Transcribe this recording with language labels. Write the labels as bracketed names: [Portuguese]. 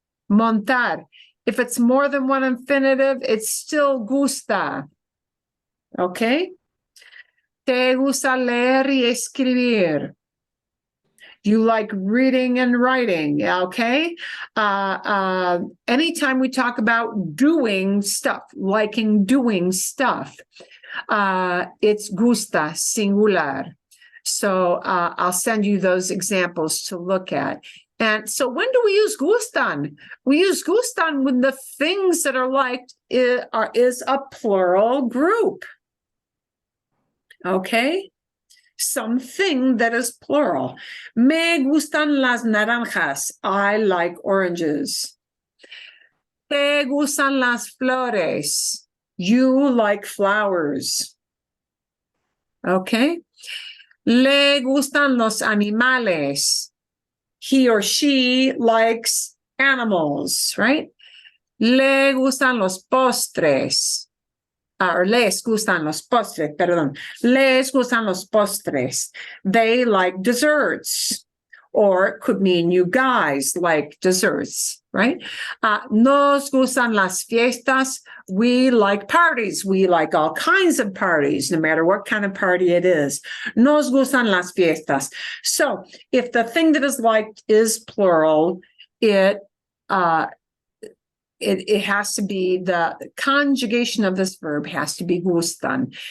[English] Montar. If it's more than one infinitive, it's still gusta. Okay? [Spanish] Te gusta leer y escribir. [English] You like reading and writing, okay? Anytime we talk about doing stuff, liking doing stuff, it's gusta, singular. So I'll send you those examples to look at. And so when do we use gustan? We use gustan when the things that are liked is a plural group, okay? Something that is plural. [Spanish] Me gustan las naranjas. [English] I like oranges. [Spanish] Te gustan las flores. [English] You like flowers. Okay. [Spanish] Le gustan los animales. [English] He or she likes animals, right? [Spanish] Le gustan los postres. Or les gustan los postres, perdón. Les gustan los postres. [English] They like desserts. Or it could mean you guys like desserts, right? [Spanish] Nos gustan las fiestas. [English] We like parties. We like all kinds of parties, no matter what kind of party it is. [Spanish] Nos gustan las fiestas. [English] So if the thing that is liked is plural, it has to be the conjugation of this verb has to be gustan.